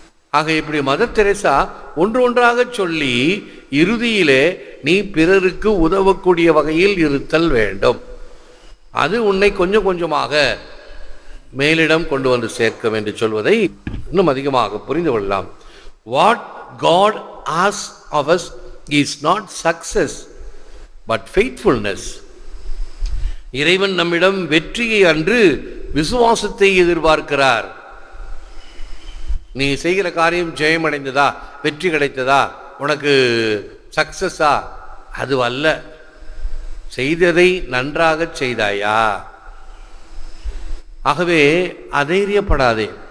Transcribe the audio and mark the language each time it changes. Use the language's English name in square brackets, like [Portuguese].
[Tamil] ஆக இப்படி mother Teresa ஒன்று ஒன்றாக சொல்லி இறுதியிலே நீ பிறருக்கு உதவக்கூடிய வகையில் இருத்தல் வேண்டும். அது உன்னை கொஞ்சம் கொஞ்சமாக மேலிடம் கொண்டு வந்து சேர்க்கும் என்று சொல்வதை இன்னும் அதிகமாக புரிந்து கொள்ளலாம். [English] What God asks of us is not success but faithfulness. [Tamil] இறைவன் நம்மிடம் வெற்றியை அன்று விசுவாசத்தை எதிர்பார்க்கிறார். நீ செய்கிற காரியம் ஜெயமடைந்ததா, வெற்றி கிடைத்ததா, உனக்கு சக்சஸா, அது அல்ல. செய்ததை நன்றாக செய்தாயா? ஆகவே அதைரியப்படாதே.